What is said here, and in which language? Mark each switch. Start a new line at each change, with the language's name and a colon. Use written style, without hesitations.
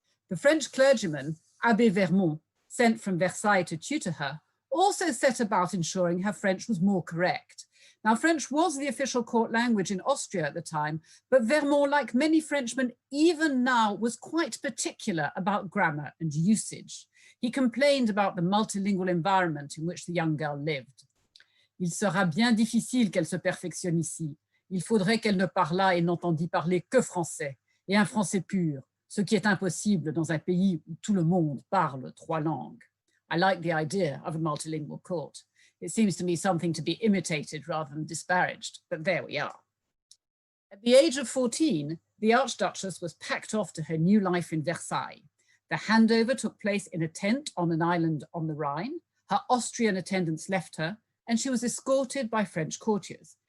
English: The French clergyman, Abbé Vermont, sent from Versailles to tutor her, also set about ensuring her French was more correct. Now, French was the official court language in Austria at the time, but Vermont, like many Frenchmen, even now was quite particular about grammar and usage. He complained about the multilingual environment in which the young girl lived.
French: Il sera bien difficile qu'elle se perfectionne ici. Il faudrait qu'elle ne parlât et n'entendît parler que français, et un français pur, ce qui est impossible dans un pays où tout le monde parle 3 langues.
English: I like the idea of a multilingual court. It seems to me something to be imitated rather than disparaged, but there we are. At the age of 14, the Archduchess was packed off to her new life in Versailles. The handover took place in a tent on an island on the Rhine. Her Austrian attendants left her, and she was escorted by French courtiers.